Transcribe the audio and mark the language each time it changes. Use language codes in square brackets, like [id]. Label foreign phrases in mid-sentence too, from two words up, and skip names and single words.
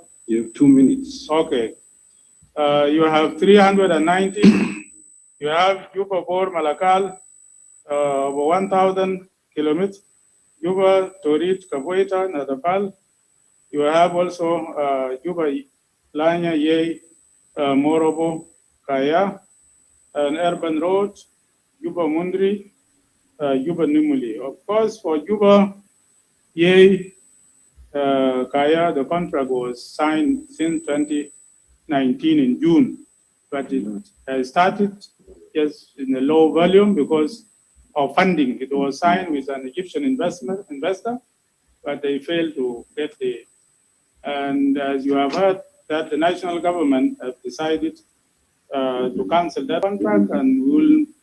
[en] You have 2 minutes. Okay. You have 390. You have Juba Bor Malakal, over 1,000 kilometers. Juba Torit Kabueta Nadapal. You have also Juba Lanya Ye Morobo Kaya, an urban road, Juba Mundri, Juba Numuli. Of course, for Juba Ye Kaya, the contract was signed since 2019 in June, but it has started just in a low volume because of funding. It was signed with an Egyptian investor, but they failed to get the And as you have heard, that the national government have decided to cancel that contract, and we will